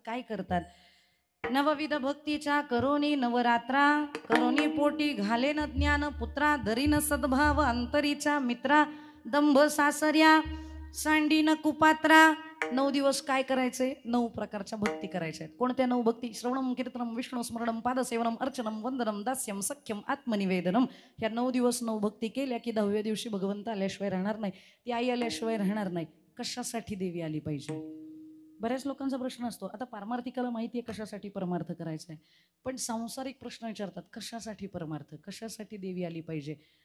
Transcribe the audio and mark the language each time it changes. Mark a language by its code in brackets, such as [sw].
[mr] काय करतात? नवविध भक्तीच्या करोनी नवरात्रा, करोनी पोटी घालेन ज्ञान पुत्रा, धरीन सद्भाव अंतरीचा मित्रा, दंभ सासर्या सांडीन कुपात्रा. 9 दिवस काय करायचे? 9 प्रकारच्या भक्ती करायच्या आहेत. कोणत्या 9 भक्ती? [sa] श्रवणम कीर्तनम विष्णू स्मरणम पादसेवनम अर्चनम वंदनम दास्यम सख्यम आत्मनिवेदनम. [mr] ह्या 9 दिवस 9 भक्ती केल्या की 10व्या दिवशी भगवंत आल्याशिवाय राहणार नाही. ती आई आल्याशिवाय राहणार नाही. कशासाठी देवी आली पाहिजे? बऱ्याच लोकांचा प्रश्न असतो. आता पारमार्थिकाला माहिती आहे कशासाठी परमार्थ करायचा आहे, पण सांसारिक प्रश्न विचारतात कशासाठी परमार्थ, कशासाठी देवी आली पाहिजे.